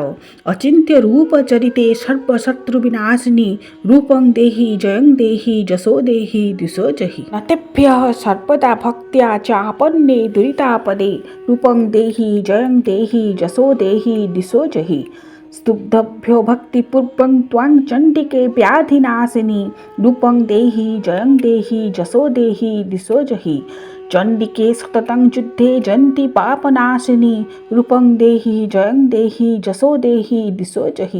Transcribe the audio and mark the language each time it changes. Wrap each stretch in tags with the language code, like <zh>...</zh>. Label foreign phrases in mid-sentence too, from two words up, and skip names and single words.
<sa>ଅଚିନ୍ତ୍ୟ ରୂପ ଚରିତେ ସର୍ବଶତ୍ରୁ ବିନାଶିନୀ ରୂପଂ ଦେହି ଜୟଂ ଦେହି ଯଶୋ ଦେହି ଦିଶୋ ଜହି। ନତେଭ୍ୟଃ ସର୍ବଦା ଭକ୍ତ୍ୟା ଚାପନ୍ନେ ଦୁରିତାପଦେ ରୂପଂ ଦେହି ଜୟଂ ଦେହି ଯଶୋ ଦେହି ଦିଶୋ ଜହି। स्तुभ्यो भक्तिपूर्वं त्वां चण्डिके व्याधिनाशिनी रूपं देहि जयं देहि जसो देहि दिशो जहि। चण्डिके सततं युद्धे जयन्ति पापनाशिनी रूपं देहि जयं देहि जसो देहि दिशो जहि।</sa>